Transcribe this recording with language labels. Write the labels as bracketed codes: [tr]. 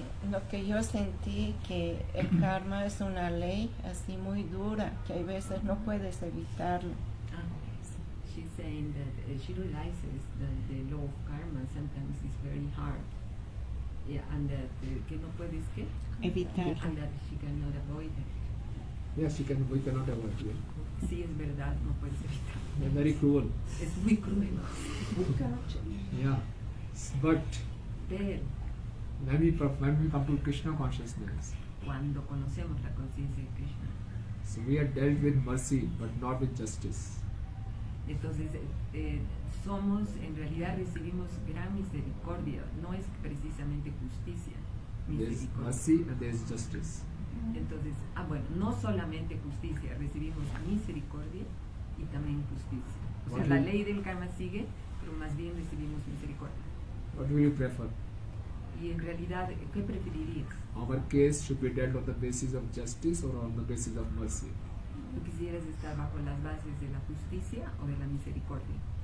[es] Lo que yo sentí que el karma es una ley así muy dura, que hay veces no puedes evitarlo. [en] She's saying that she realizes that the law of karma sometimes is very hard. Yeah, and that [es] que no puedes ¿qué? Evitar. [en] And that she cannot avoid it. Yes, we cannot avoid it. [es] Sí, es verdad, no puedes evitar. [en] They're very cruel. [es] Es muy cruel. [en] Yeah. But [es] Pero [en] when we come to Krishna consciousness, [es] cuando conocemos la conciencia de Krishna, [en] So we are dealt with mercy, but not with justice. [es] Entonces, somos, en realidad recibimos gran misericordia, no es precisamente justicia, [en] There is [es] misericordia. [en] mercy and there is justice. [es] Entonces, bueno, no solamente justicia, recibimos misericordia y también justicia. O sea, la ley del karma sigue, pero más bien recibimos misericordia. [en] What do you prefer? [es] Y en realidad, ¿qué preferirías? [en] Our case should be dealt on the basis of justice or on the basis of mercy. [es] ¿Tú quisieras estar bajo las bases de la justicia o de la misericordia?